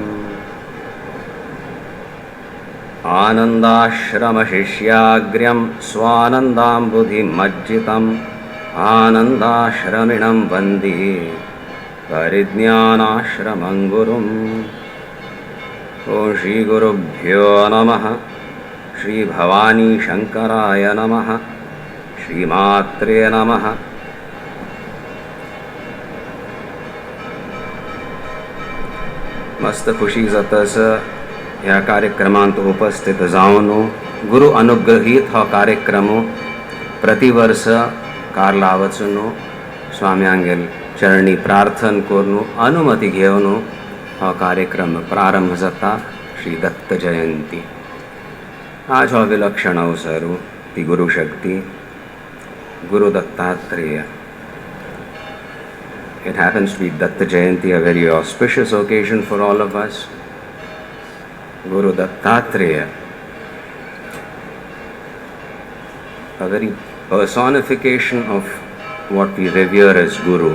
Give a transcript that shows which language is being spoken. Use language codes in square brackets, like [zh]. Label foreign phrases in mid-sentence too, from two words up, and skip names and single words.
[sa] आनन्दाश्रमशिष्याग्र्यं स्वानन्दाम्बुधिमज्जितम् आनन्दाश्रमिणं वन्दे परिज्ञानाश्रमं गुरुम्। ॐ श्रीगुरुभ्यो नमः। श्री भवानी शंकराय नमः। श्रीमात्रे नमः। [kok] मस्त खुशी जातस ह्या कार्यक्रमांत उपस्थित जावन गुरु अनुग्रहीत हो कार्यक्रम प्रतिवर्ष कारलावचून स्वाम्यांगेल चरणी प्रार्थन करून अनुमती घेवन हो कार्यक्रम प्रारंभ जाता। श्री दत्त जयंती आज हो विलक्षण अवसर ती गुरु शक्ति गुरु दत्तात्रेय। [en] It happens to be Datta Jayanti, a very auspicious occasion for all of us. Guru Dattatreya, a very personification of what we revere as Guru.